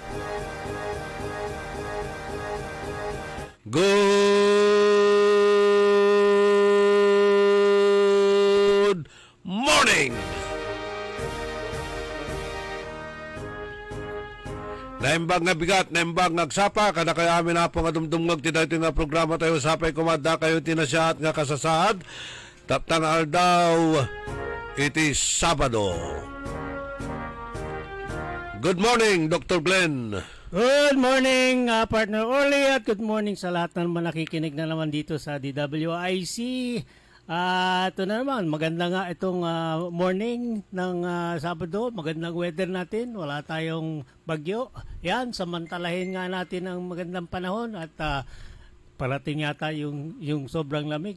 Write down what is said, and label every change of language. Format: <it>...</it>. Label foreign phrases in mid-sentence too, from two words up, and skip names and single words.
<en>Good morning!</en> <ilo>Naimbang nga bigat, naimbang ngagsapa, kada kaya amin na po nga dumdumag tinayto nga programa tayo sapay kumada kayo tinasya at nga kasasaad. Taptang aldaw, iti Sabado.</ilo> <en>Good morning, Dr. Glenn. Good morning, partner</en> <tl>Orly, at</tl> <en>good morning</en> <tl>sa lahat na naman nakikinig na naman dito sa DWIC. Ito na naman, maganda nga itong morning ng Sabado, magandang weather natin, wala tayong bagyo. Yan, samantalahin nga natin ang magandang panahon at parating yata yung sobrang lamig.</tl>